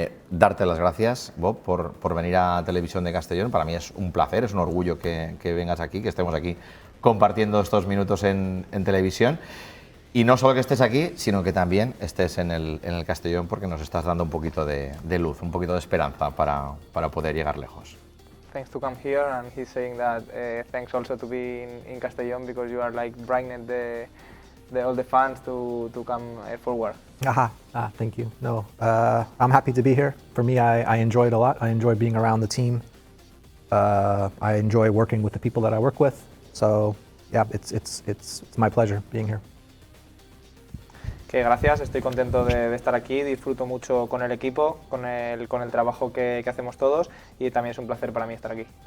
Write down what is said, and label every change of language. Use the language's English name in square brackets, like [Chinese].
[Spanish] Darte las gracias, Bob, por venir a Televisión de Castellón. Para mí es un placer, es un orgullo que vengas aquí, que estemos aquí compartiendo estos minutos en televisión. Y no solo que estés aquí, sino que también estés en el Castellón porque nos estás dando un poquito de luz, un poquito de esperanza para poder llegar lejos. [English] Thanks to come here, and he's saying that thanks also to be in Castellón because you are like brightening all the fans to come forward. Thank you. No, I'm happy to be here. For me, I enjoy it a lot. I enjoy being around the team. I enjoy working with the people that I work with. So yeah, it's my pleasure being here. [Spanish] Que gracias, estoy contento de estar aquí, disfruto mucho con el equipo, con el trabajo que hacemos todos y también es un placer para mí estar aquí.